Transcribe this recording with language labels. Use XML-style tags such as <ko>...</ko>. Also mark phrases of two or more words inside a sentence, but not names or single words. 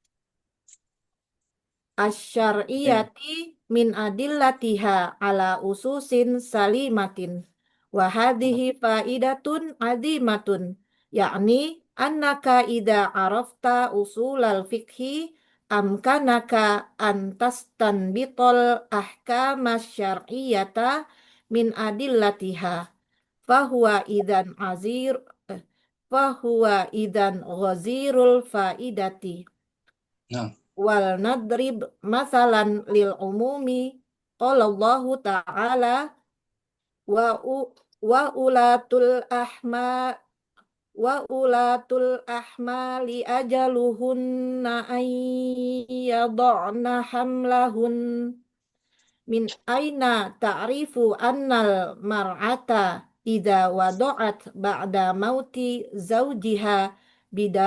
<ar>الشرعية من أدلتها على أسس سليمة وهذه فائدة عظيمة يعني أنك إذا عرفت أصول الفقه أمكنك أن تستنبط الأحكام الشرعية من أدلتها فهو إذن فهو إذن غزير الفائدة Nah, ولنضرب مثلا للعموم قال الله تعالى و وأولات الأحما وأولات الأحمال أجلهن أي يضعن حملهن من أين تعرف أن المرأة إذا وضعت بعد موت زوجها بدا</ar>